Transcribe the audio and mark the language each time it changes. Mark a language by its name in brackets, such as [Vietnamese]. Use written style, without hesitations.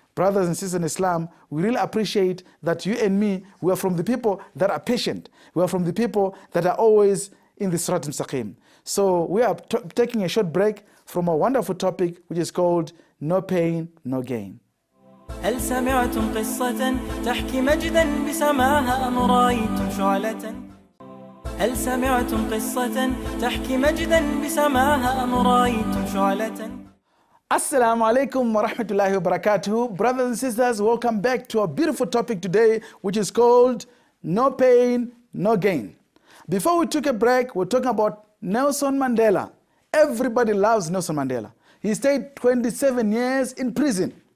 [English] Brothers and sisters in Islam, we really appreciate that you and me, we are from the people that are patient. We are from the people that are always in the Sirat al-Mustaqim. So we are taking a short break from a wonderful topic which is called No Pain, No Gain. [Arabic] هل سمعتم قصة تحكي مجدا بسماها أم رأيتم شعلة؟ هل سمعتم قصة تحكي مجدا بسماها أم رأيتم شعلة؟ Assalamu alaikum wa rahmatullahi wa barakatuh. [English] Brothers and sisters, welcome back to a beautiful topic today, which is called No Pain, No Gain. Before we took a break, we're talking about Nelson Mandela. Everybody loves Nelson Mandela. He stayed 27 years in prison.